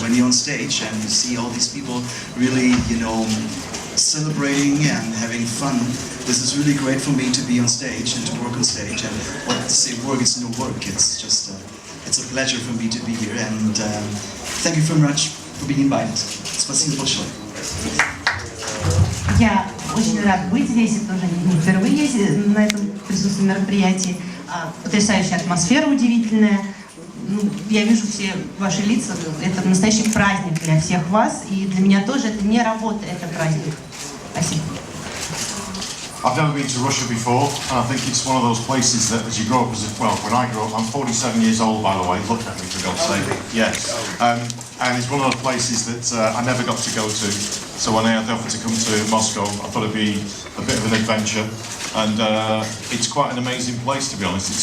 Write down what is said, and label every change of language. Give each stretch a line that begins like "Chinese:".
English: When you're on stage and you see all these people really, celebrating and having fun, this is really great for me to be on stage and to work on stage. And what to say, work is no work. It's just, it's a pleasure for me to be here. And thank you very much for being invited.
Russian: Спасибо большое. Я очень рад быть здесь, это тоже не впервые на этом присутствии мероприятии. Потрясающая атмосфера, удивительная. Я вижу все ваши лица, это настоящий праздник для всех вас, и для меня тоже это не работа, это праздник. Спасибо.
English: I've never been to Russia before, and I think it's one of those places that as you grow up, when I grew up, I'm 47 years old by the way, look at me for God's sake, yes. And it's one of those places that I never got to go to, so when I had the offer to come to Moscow, I thought it'd be a bit of an adventure, and it's quite an amazing place to be honest.